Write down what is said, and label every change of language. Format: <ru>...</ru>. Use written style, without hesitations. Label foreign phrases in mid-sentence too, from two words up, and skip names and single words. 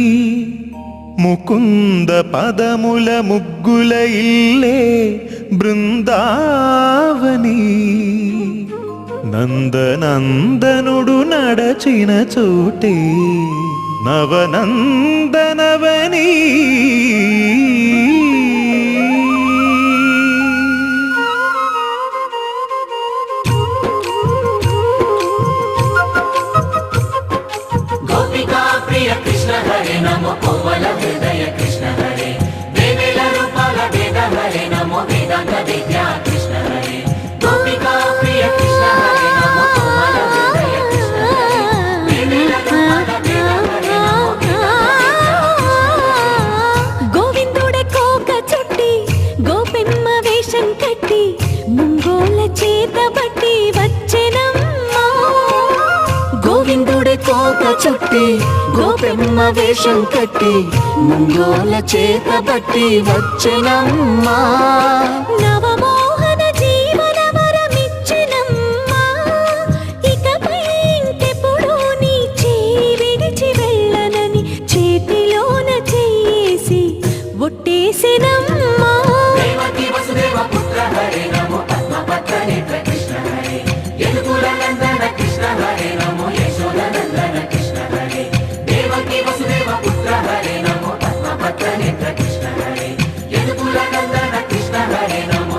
<te>ముకుంద పదముల ముగ్గుల ఇల్లే బృందావని. నందనందనుడు నడచిన చోటే నవనందనవని.</te> <sa>कृष्ण हरे नमो कोमल हृदय कृष्ण हरे, देवेल रूपाल वेद हरे नमो वेदांत विद्या कृष्ण हरे. गोपिका प्रिय कृष्ण हरे नमो कोमल हृदय कृष्ण हरे, देवेल रूपाल वेद हरे नमो वेदांत विद्या.</sa> <te>గోవిందుడే కోక చుట్టి గోపెమ్మ వేషం కట్టి ముంగోల చేత బట్టి వచ్చెనమ్మా. గోవిందుడే కోక చుట్టి గోపెమ్మ వేషం కట్టి ముంగోల చేత బట్టి వచ్చెనమ్మా. నవమోహన జీవన వరమిచ్చెనమ్మా. ఇకపై ఇంకెప్పుడు నీ చేయి విడిచి వెళ్ళనని చేతిలోన చేసి ఒట్టేసెనమ్మా.</te> <sa>देवकी वसुदेव पुत्र हरे नमो पद्मपत्र नेत्र कृष्ण हरे, यदुकुल नंदन कृष्ण हरे नमो यशोदा नंदन कृष्ण हरे. देवकी वसुदेव पुत्र हरे नमो पद्मपत्र नेत्र कृष्ण हरे, यदुकुल नंदन कृष्ण हरे</sa>